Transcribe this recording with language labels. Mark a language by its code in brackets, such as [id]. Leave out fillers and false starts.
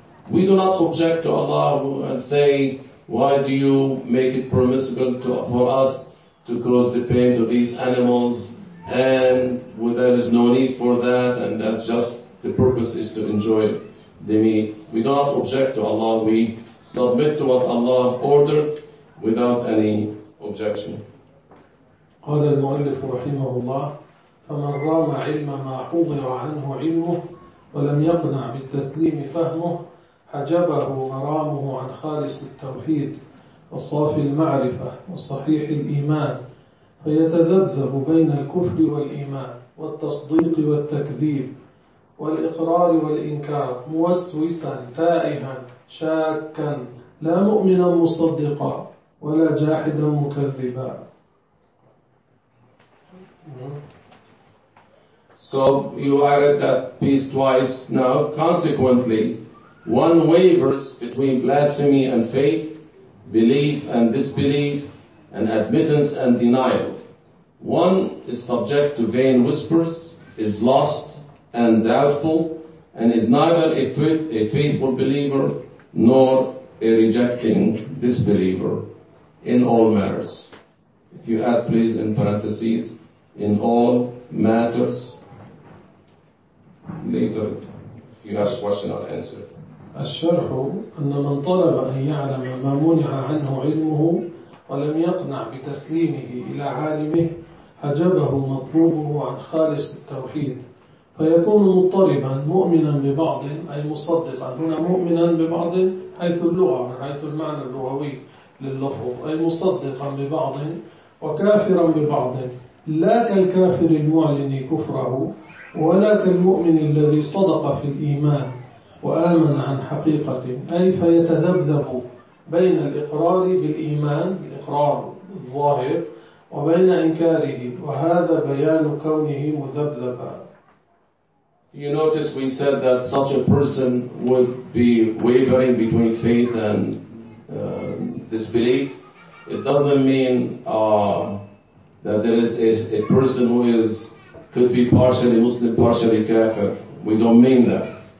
[en] We do not object to Allah and say, why do you make it permissible for us to cause the pain to these animals, and well, there is no need for that, and that just the purpose is to enjoy the meat. We do not object to Allah. We submit to what Allah ordered without any objection. [ar] قال المؤلف رحمه الله فمن رام علم ما حضر عنه علمه ولم يقنع بالتسليم فهمه حجبه مرامه عن خالص التوحيد وصافي المعرفة وصحيح الإيمان، فيتذبذب بين الكفر والإيمان والتصديق والتكذيب والإقرار والإنكار موسوسا تائها شاكا، لا مؤمنا مصدقا ولا جاحدا مكذبا. [en] So you added that piece twice now. Consequently, one wavers between blasphemy and faith, belief and disbelief, and admittance and denial. One is subject to vain whispers, is lost and doubtful, and is neither a faithful believer nor a rejecting disbeliever in all matters. If you add please in parentheses, in all matters, later if you have a question I'll answer. [ar] الشرح أن من طلب أن يعلم ما منع عنه علمه ولم يقنع بتسليمه إلى عالمه حجبه مطلوبه عن خالص التوحيد، فيكون مضطربا مؤمنا ببعض، أي مصدقا هنا مؤمنا ببعض حيث اللغة من حيث المعنى اللغوي لللفظ، أي مصدقا ببعض وكافرا ببعض، لا كالكافر المعلن كفره ولا كالمؤمن الذي صدق في الإيمان وآمن عن حقيقة، أي فيتذبذب بين الإقرار بالإيمان الإقرار الظاهر وبين إنكاره، وهذا بيان كونه مذبذبا. [en] You notice we said that such a person would be wavering between faith and disbelief. It doesn't mean that there is a person who is could be partially Muslim, partially kafir. We don't mean that.